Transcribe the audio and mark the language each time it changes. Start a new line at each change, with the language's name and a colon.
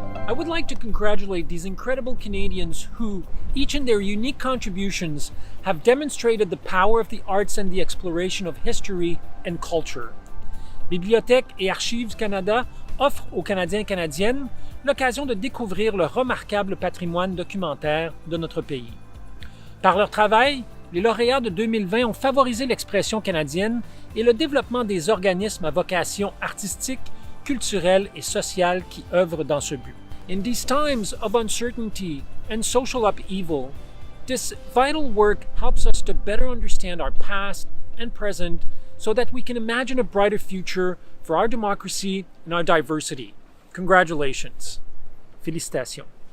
English: I would like to congratulate these incredible Canadians who, each in their unique contributions, have demonstrated the power of the arts and the exploration of history and culture.
French: Bibliothèque et Archives Canada offrent aux Canadiens et Canadiennes l'occasion de découvrir le remarquable patrimoine documentaire de notre pays. Par leur travail, les lauréats de 2020 ont favorisé l'expression canadienne et le développement des organismes à vocation artistique, culturelle et sociale qui œuvrent dans ce but.
English: In these times of uncertainty and social upheaval, this vital work helps us to better understand our past and present so that we can imagine a brighter future for our democracy and our diversity. Congratulations.
French: Félicitations.